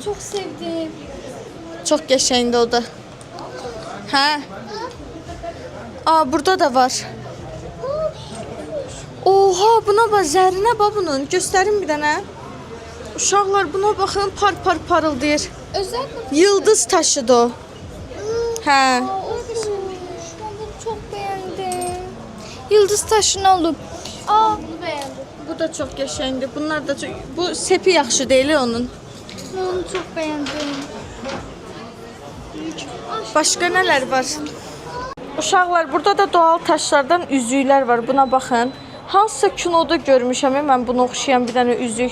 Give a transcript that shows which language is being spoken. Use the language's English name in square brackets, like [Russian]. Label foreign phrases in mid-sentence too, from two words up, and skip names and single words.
[Turkish] Çok sevdim. [Azerbaijani] Çox qəşəngdir o da. Hə. Burada da var. Oha, buna bax, zərinə bax bunun. Göstərim bir dənə. Uşaqlar, buna baxın, par parıldayır. [Turkish] Özel mi? Yıldız taşıdır o. Hə. Ben bunu çok beğendim. Yıldız taşı ne olur? Bunu beğendim. [Azerbaijani] Bu da çox qəşəngdir. Bunlar da çox... Bu sepi yaxşı deyil onun. [Turkish] Ben onu çok beğendim. [Azerbaijani] Başqa nələr var? Uşaqlar, burada da doğal taşlardan üzüklər var. Buna baxın. Hansısa kinoda görmüşəm, mən bunu oxşayan bir dənə üzük.